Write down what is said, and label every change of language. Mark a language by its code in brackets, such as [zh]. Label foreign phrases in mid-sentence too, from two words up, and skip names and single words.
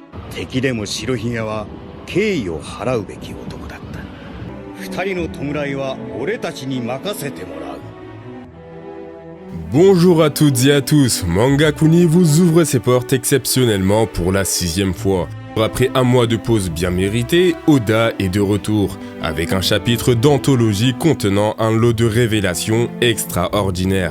[ja] 敵でも白ひげは敬意を払うべき男だった。二人の弔いは俺たちに任せてもらう。 [fr] Bonjour à toutes et à tous, Manga Kuni vous ouvre ses portes exceptionnellement pour la 6e fois. Après un mois de pause bien méritée, Oda est de retour, avec un chapitre d'anthologie contenant un lot de révélations extraordinaires.